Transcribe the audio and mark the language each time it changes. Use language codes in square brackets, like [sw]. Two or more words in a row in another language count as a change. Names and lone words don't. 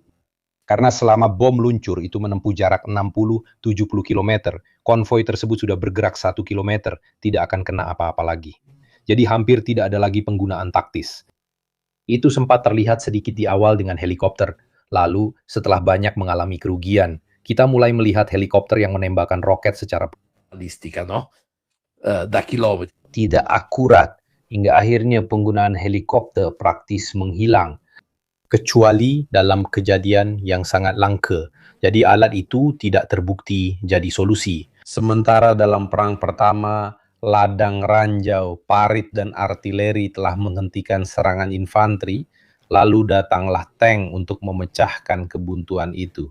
[id] Karena selama bom luncur itu menempuh jarak 60-70 km, konvoi tersebut sudah bergerak 1 km, tidak akan kena apa-apa lagi. Jadi hampir tidak ada lagi penggunaan taktis. Itu sempat terlihat sedikit di awal dengan helikopter. Lalu, setelah banyak mengalami kerugian, kita mulai melihat helikopter yang menembakkan roket secara [it] balistica, no? Da chilometri. [id] tidak akurat, hingga akhirnya penggunaan helikopter praktis menghilang. kecuali dalam kejadian yang sangat langka. Jadi alat itu tidak terbukti jadi solusi. Sementara dalam Perang Pertama, ladang ranjau, parit, dan artileri telah menghentikan serangan infanteri, lalu datanglah tank untuk memecahkan kebuntuan itu.